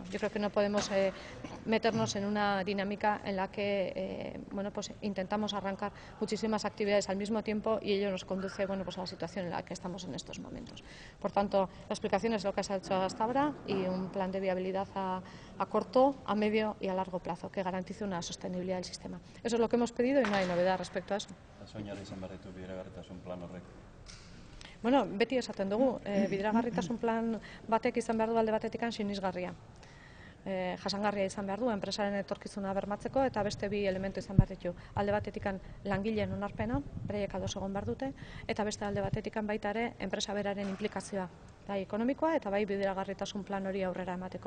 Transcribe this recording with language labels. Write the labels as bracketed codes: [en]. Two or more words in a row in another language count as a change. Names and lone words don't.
[es] Yo creo que no podemos meternos en una dinámica en la que bueno, pues intentamos arrancar muchísimas actividades al mismo tiempo y ello nos conduce, bueno, pues a la situación en la que estamos en estos momentos. Por tanto, la explicación es lo que se ha hecho hasta ahora y un plan de viabilidad a corto, a medio y a largo plazo que garantice una sostenibilidad del sistema. Eso es lo que hemos pedido y no hay novedad respecto a eso. Un plan horrek. [eu] Bueno, beti esaten dugu, bideragarritasun plan batek izan behar du alde batetikan sinisgarria. Jasangarria izan behar du, enpresaren etorkizuna bermatzeko eta beste bi elementu izan behar ditu. Alde batetikan langileen onarpena, beraiek ados egon behar dute, eta beste alde batetikan baita ere enpresa beraren implikazioa, bai ekonomikoa eta bai bideragarritasun plan hori aurrera emateko.